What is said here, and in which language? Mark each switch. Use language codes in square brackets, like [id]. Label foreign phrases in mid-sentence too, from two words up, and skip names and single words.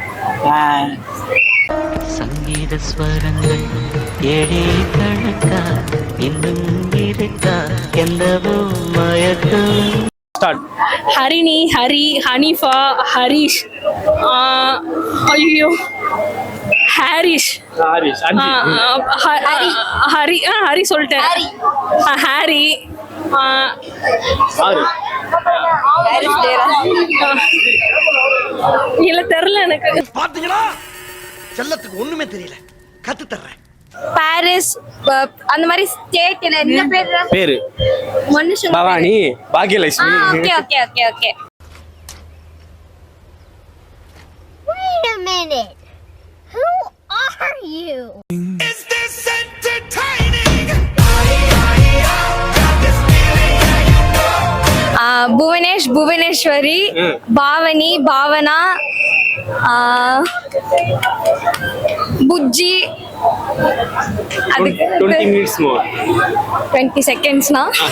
[ta] संगीत स्वरங்கள் ஏழே கணக்கா இன்னும் இருக்கா எல்லவோ மயக்கம். ஸ்டார்ட். ஹரிணி, ஹரி, ஹனிஃபா, ஹரிஷ், ஐயோ ஹாரிஷ், ஹாரிஷ் ஹரி ஹரி சொல்லிட்டேன். ஹாரி, ஆறு. இல்ல தெரியல எனக்கு. பாத்தீங்களா செல்லத்துக்கு ஒண்ணுமே தெரியல, கத்து தர்றேன். பாரிஸ், அந்த மாதிரி ஸ்டேட் என்ன பேரு மனுஷன் பவானி, பாக்கியலட்சுமி. [en] okay okay okay okay. Wait a minute. Who are you? Is this entertaining? [ta] புவனேஷ், புவனேஸ்வரி, பாவனி, பாவனா, புஜ்ஜி. அதுக்கு [en] 20 minutes more. [ta] 20 செகண்ட்ஸ்னா